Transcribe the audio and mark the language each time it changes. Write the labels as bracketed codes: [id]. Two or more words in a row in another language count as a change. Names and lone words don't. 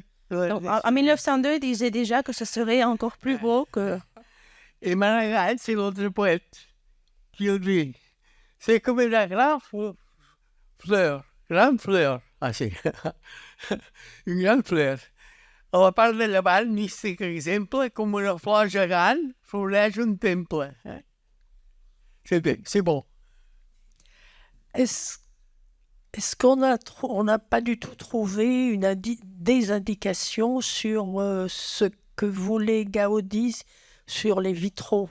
[fr] En 1902, il disait déjà que ce serait encore plus beau que... Et Maragall, c'est l'autre poète qui dit, c'est comme une grande fleur. Ah, c'est une grande fleur. [ca] A la part de llevant, místic exemple, com una flor gegant, floreix un temple. [fr] C'est bon. Est-ce qu'on n'a pas du tout trouvé des indications sur ce que voulait Gaudí sur les vitraux?